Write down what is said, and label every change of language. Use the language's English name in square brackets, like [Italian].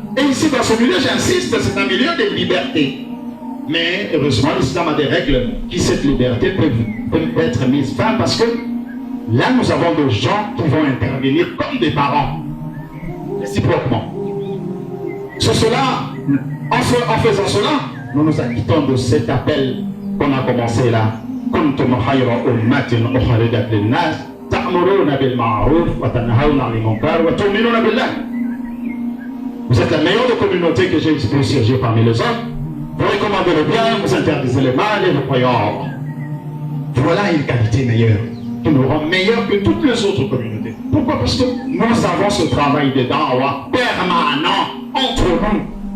[French] Et ici, dans ce milieu, j'insiste, c'est un milieu de liberté. Mais heureusement, l'islam a des règles qui, cette liberté, peut être mise fin parce que là, nous avons des gens qui vont intervenir comme des parents, réciproquement. Sur cela, en faisant cela, nous nous acquittons de cet appel qu'on a commencé là. [Arabic] كنتم خير أمة أخرجت للناس تأمرون بالمعروف وتنهون عن المنكر وتؤمنون بالله. [French] Vous êtes la meilleure communauté que j'ai siégé parmi les hommes. Vous recommandez le bien, vous interdisez le mal et vous croyez en ordre. Voilà une qualité meilleure qui nous rend meilleurs que toutes les autres communautés. Pourquoi? Parce que nous avons ce travail de da'wah permanent entre nous.